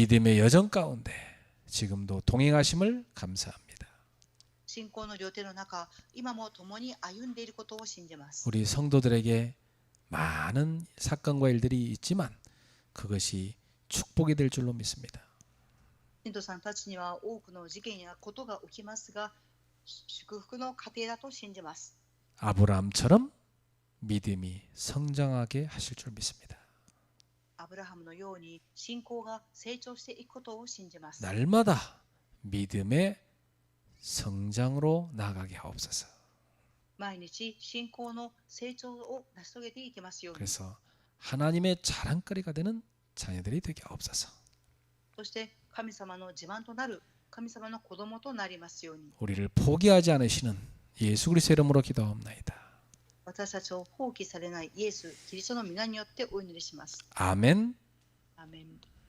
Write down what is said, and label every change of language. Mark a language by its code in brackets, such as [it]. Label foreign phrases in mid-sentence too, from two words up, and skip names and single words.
[ko] 믿음의 여정 가운데 지금도 동행하심을 감사합니다. [ja] 信仰の旅程の中、今も共に歩んでいることを信じます。 [ko] 우리 성도들에게 많은 사건과 일들이 있지만 그것이 축복이 될 줄로 믿습니다. [ja] 信徒さんたちには多くの事件やことが起きますが、祝福の過程だと信じます。 [ko] 아브라함처럼 믿음이 성장하게 하실 줄 믿습니다. [ja] アブラハムのように信仰が成長していくことを信じます。 [ko] 날마다 믿음의 성장으로 나아가게 하옵소서. [ja] 毎日信仰の成長を成し遂げていきますように。 [ko] 그래서 하나님의 자랑거리가 되는 자녀들이 되게 하옵소서. [ja] そして神様の自慢となる神様の子供となりますように。 [ko] 우리를 포기하지 않으시는 예수 그리스도의 이름으로 기도하옵나이다. [ja] 私たちを放棄されないイエス・キリストの皆によってお祈りします。 [ko] 아멘. [ja] アーメン。